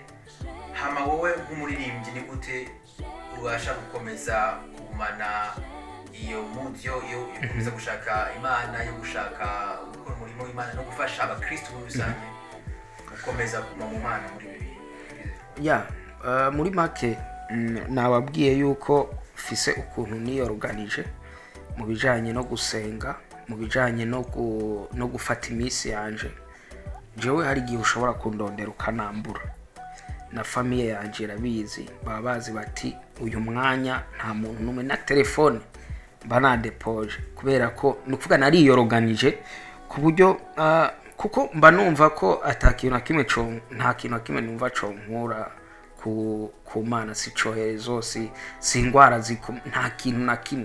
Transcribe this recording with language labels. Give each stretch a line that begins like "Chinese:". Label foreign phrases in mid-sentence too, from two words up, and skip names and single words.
Rundi: Hama wowe nk'umuririmbyi ni gute ubasha gukomeza kugumana iyo mood yo gukomeza gushaka Imana, yo gushaka gukora umurimo w'Imana no gufasha abakristo muri rusange gukomeza kuguma mu Mana muri bibi? Muri make nababwiye yuko fise ukuntu niyorganije mu bijanye no gusenga, mu bijanye no gufata iminsi yanje. Jewe hari igihe ushobora kundondera ukanambura, na famille yanje irabizi, baba bazi bati uyu mwanya nta muntu numwe na telefone mba nadepoje, kubera ko nukuvuga nariyorganije ku buryo kuko mba numva ko nta kintu na kimwe numva co nkura ku Mana, si coherezo, si ingwara nta kintu na kimwe.